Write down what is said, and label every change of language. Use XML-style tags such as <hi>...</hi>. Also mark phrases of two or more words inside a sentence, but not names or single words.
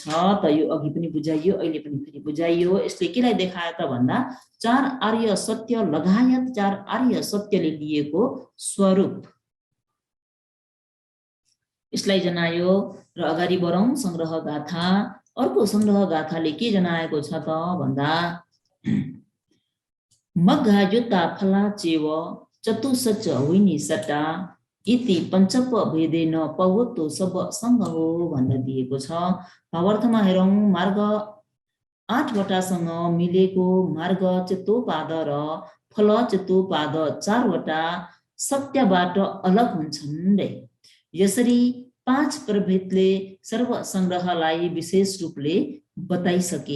<ne>त यो अघि पनि बुझाइयो, अहिले पनि फेरि बुझाइयो। यसले केलाई देखायो त भन्दा 4 आर्य सत्य लगायत 4 आर्य सत्यले लिएको स्वरूप यसलाई जनायो। र अगाडि बढौँ संग्रह गाथा। अर्को संग्रह गाथाले के जनाएको छ त भन्दा</ne> <pi>मग्घा युता फला चेव चतुसच विनी सटा इति पञ्चप भेदेन पवतो सब सँग</pi> <ne>हो भनेर दिएको छ। भावार्थमा हेरौँ, मार्ग 8 वटासँग मिलेको मार्ग चित्तोपाद र फल चित्तोपाद 4 वटा सत्यबाट अलग हुन्छन् रे। यसरी 5 प्रभेदले सर्व संग्रहलाई विशेष रूपले बताइसके।</ne>